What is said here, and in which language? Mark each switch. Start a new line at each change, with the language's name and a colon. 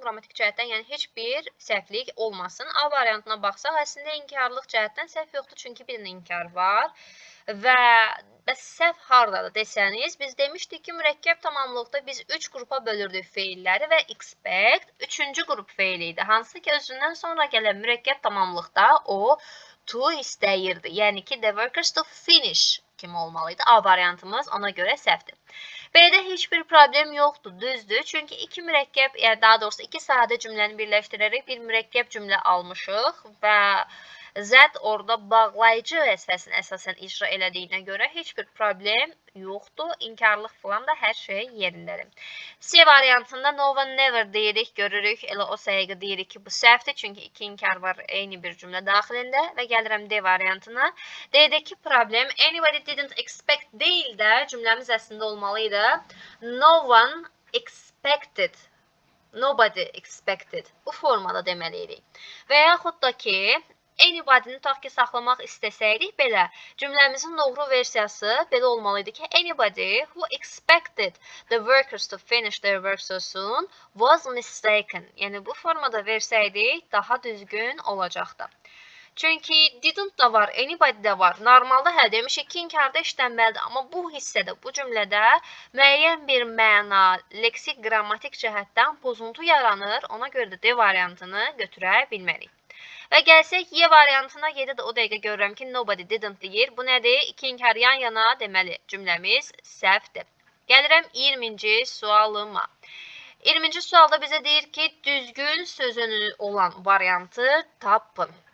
Azerbaijani: Qrammatik cəhətdən, yəni heç bir səhvlik olmasın. A variantına baxsaq, əslində inkarlıq cəhətdən səhv yoxdur, çünki bir inkar var. Və səhv hardadır desəniz, biz demişdik ki, mürəkkəb tamamlıqda biz 3 qrupa bölürdük feilləri və expect 3-cü qrup feili idi. Hansı ki, özündən sonra gələn mürəkkəb tamamlıqda o to istəyirdi. Yəni ki,
English: the workers to finish
Azerbaijani: kimi olmalıydı. A variantımız ona görə səhvdir. B-də heç bir problem yoxdur, düzdür. Çünki iki mürəkkəb, yəni daha doğrusu iki sadə cümləni birləşdirərək bir mürəkkəb cümlə almışıq və Z orada bağlayıcı vəzifəsini əsasən icra elədiyinə görə heç bir problem yoxdur. İnkarlıq falan da hər şey yerindədir. C variantında
English: no one never
Azerbaijani: deyirik, görürük. Elə o sayıqı deyirik ki, bu səhvdir. Çünki iki inkar var eyni bir cümlə daxilində. Və gəlirəm D variantına. D'dəki problem
English: anybody didn't expect
Azerbaijani: deyil də cümləmiz əslində olmalıydı.
English: No one expected. Nobody expected.
Azerbaijani: Bu formada deməliydik. Və yaxud da ki, Anybody-ni tutaq ki, saxlamaq istəsəydik belə, cümləmizin doğru versiyası belə olmalıydı ki,
English: anybody who expected the workers to finish their work so soon was mistaken.
Azerbaijani: Yəni, bu formada versəydik, daha düzgün olacaqdı. Çünki didn't da var, anybody də var. Normalda hə demişik ki, inkarda işlənməlidir. Amma bu hissədə, bu cümlədə müəyyən bir məna, leksik, qrammatik cəhətdən pozuntu yaranır. Ona görə də D variantını götürə bilmərik. Və gəlsək Y variantına, Y-də də o dəqiqə görürəm ki,
English: nobody didn't
Azerbaijani: deyir. Bu nədir? İki inkar yan-yana deməli cümləmiz səhvdir. Gəlirəm 20-ci sualıma. 20-ci sualda bizə deyir ki, düzgün sözünü olan variantı tapın.